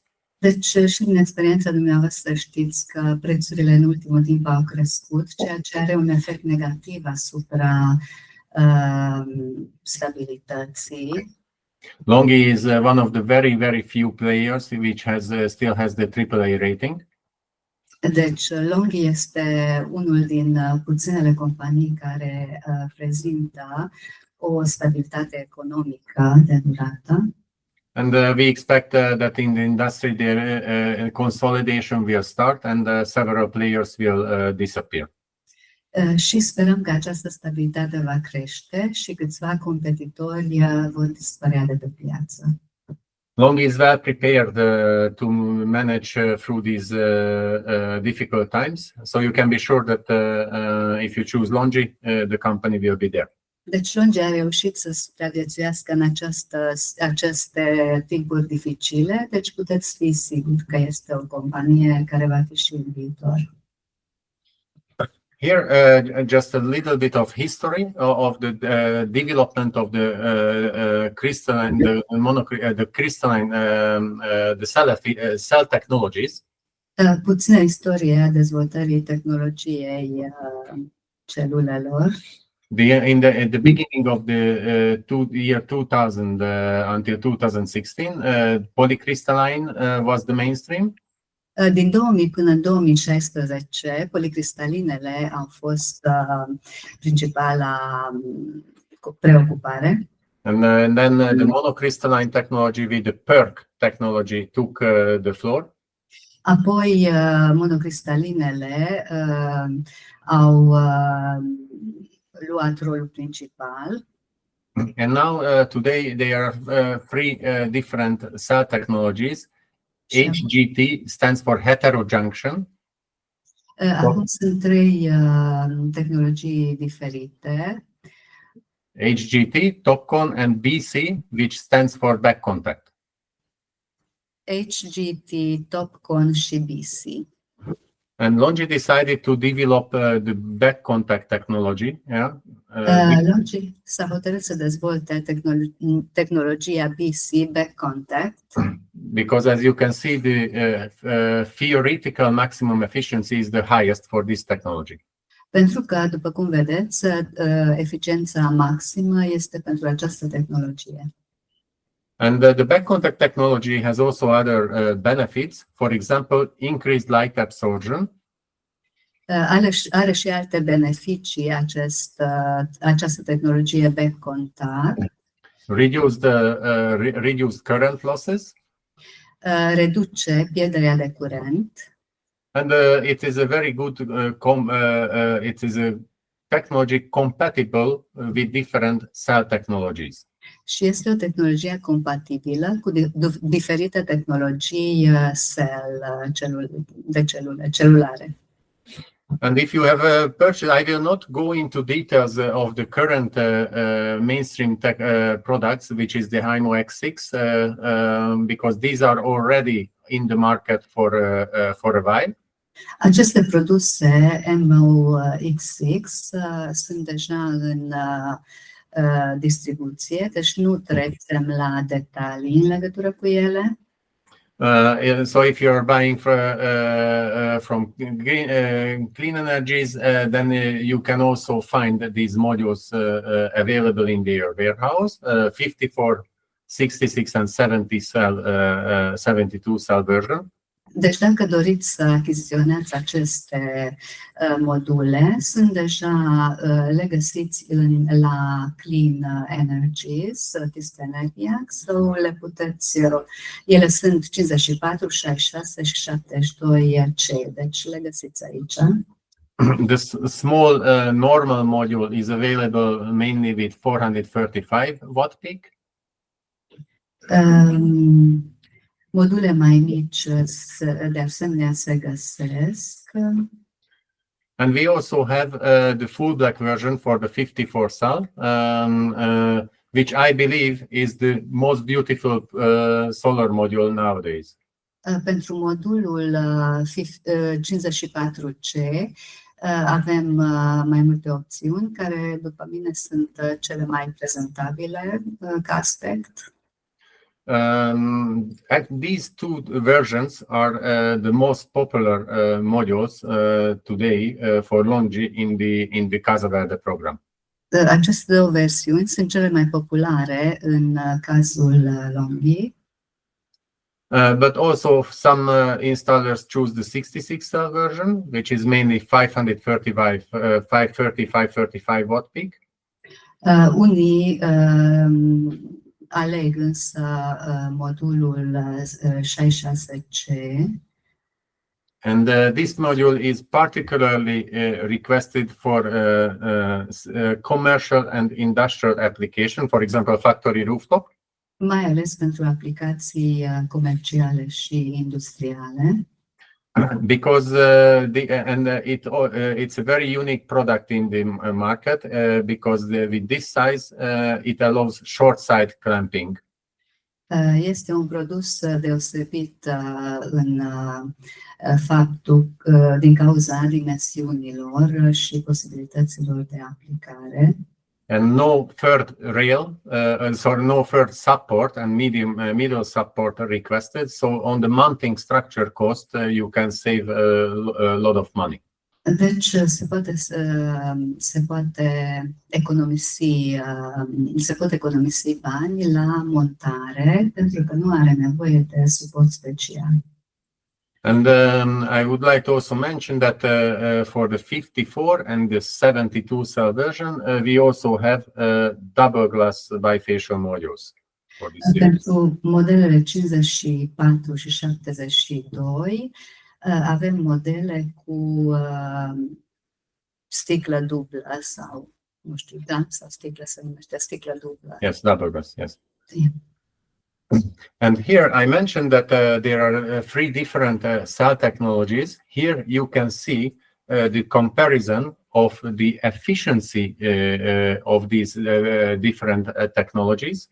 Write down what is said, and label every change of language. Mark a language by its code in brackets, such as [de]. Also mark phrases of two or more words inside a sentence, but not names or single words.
[ro] Deci, și din experiența dumneavoastră știți că prețurile în ultimul timp au crescut, ceea ce are un efect negativ asupra stabilității. [en] LONGI is one of the very, very few players which still has the AAA rating. [ro] Deci, LONGI este unul din puținele companii care prezintă o stabilitate economică de durată. [en] And we expect that in the industry the consolidation will start and several players will disappear. [ro] Și sperăm că această stabilitate va crește și câțiva competitori vor dispărea de pe piață. [en] LONGI is well prepared to manage through these difficult times, so you can be sure that if you choose LONGI, the company will be there. [ro] Deci LONGI a reușit să supraviețuiască în aceste timpuri dificile, deci puteți fi siguri că este o companie care va fi și în viitor. [en] Here, just a little bit of history of the development of the crystalline, cell technologies. [ro] Puțină istorie a dezvoltării tehnologiei celulelor. [en] In the beginning of the year 2000 until 2016, polycrystalline was the mainstream. [ro] Din 2000 până în 2016, policristalinele au fost principala preocupare. [en] And then the monocrystalline technology with the PERC technology took the floor. [ro] Apoi monocristalinele au luat rolul principal. [en] And now today there are three different cell technologies. HGT stands for heterojunction. [ro] Acum sunt trei tehnologii diferite. [en] HGT, TOPCon, and BC, which stands for back contact. [ro] HGT, TOPCon și BC. [en] And LONGI decided to develop the back contact technology. Yeah. [ro] LONGI s-a hotărât să dezvolte tehnologia BC, [en] back contact. Because as you can see, the theoretical maximum efficiency is the highest for this technology. [ro] Pentru că, după cum vedeți, eficiența maximă este pentru această tehnologie. [en] And the back contact technology has also other benefits. For example, increased light absorption. [ro] Are și alte beneficii această tehnologie [en] back contact. Reduced current losses. [ro] Reduce pierderea de curent. [en] And it is a very good it is a technology compatible with different cell technologies. [ro] Și este o tehnologie compatibilă cu diferite tehnologii celulare. [en] And if you have a purchase, I will not go into details of the current mainstream products, which is the HIMO X6, because these are already in the market for a while. [ro] Aceste produse HIMO X6 sunt deja în distribuție, deci nu trecem la detalii în legătură cu ele. [en] So if you are buying from cleanenergies, then you can also find these modules available in their warehouse, 54, 66 and 72 cell version. [ro] Deci dacă doriți să achiziționați aceste module, sunt deja le găsiți la cleanenergies, sau le puteți, ele sunt 54, 66 și 72 C, deci le găsiți aici. [en] The small normal module is available mainly with 435 watt peak. [ro] Module mai mici de asemenea se găsesc. [en] And we also have the full black version for the 54 cell, which I believe is the most beautiful solar module nowadays. [ro] Pentru modulul 54C avem mai multe opțiuni care, după mine, sunt cele mai prezentabile ca aspect. [en] These two versions are the most popular modules today for LONGI in the Casa Verde program. [ro] Aceste două versiuni sunt cele mai populare în cazul LONGI. [en] But also some installers choose the 66 cell version, which is mainly 535 watt peak. [ro] Unii aleg însă modulul 66C. [en] And this module is particularly requested for commercial and industrial application, for example, factory rooftop. [ro] Mai ales pentru aplicații comerciale și industriale. [en] Because it's a very unique product in the market because with this size it allows short side clamping. [ro] Este un produs deosebit în faptul din cauza dimensiunilor și posibilităților de aplicare. [en] And no third rail, no third support and middle support requested. So on the mounting structure cost, you can save a lot of money. [ro] Deci se pot economisi bani la montare pentru că nu are nevoie de suport special. [en] And I would like to also mention that for the 54 and the 72 cell version, we also have double glass bifacial modules for this series. [ro] Pentru modelele 54 și 72 avem modele cu sticlă dublă sau, nu știu, da, sau sticlă se numește, sticlă dublă. [en] Yes, double glass, yes. Yeah. And here I mentioned that there are 3 different cell technologies. Here you can see the comparison of the efficiency of these different technologies.